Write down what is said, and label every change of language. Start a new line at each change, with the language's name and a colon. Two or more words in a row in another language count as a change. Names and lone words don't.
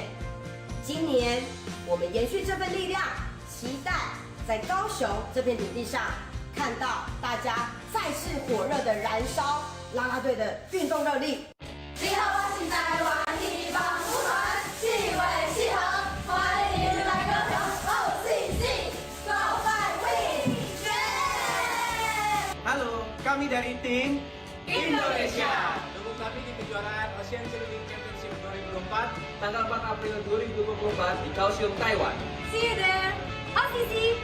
Chinese: 今年，我们延续这份力量，期待在高雄这片土地上，看到大家再次火热的燃烧啦啦队的运动热力。你好，我是台湾地方舞团，气味契合，欢迎你来歌唱 OCC
English: Go Fight Win
Indonesian: Halo, kami dari tim Indonesia. Dukung kami di kejuaraan Asian Sailing Championship 2024 tanggal 4 April 2024 di Kaohsiung, Taiwan.
English: See you there. OCC.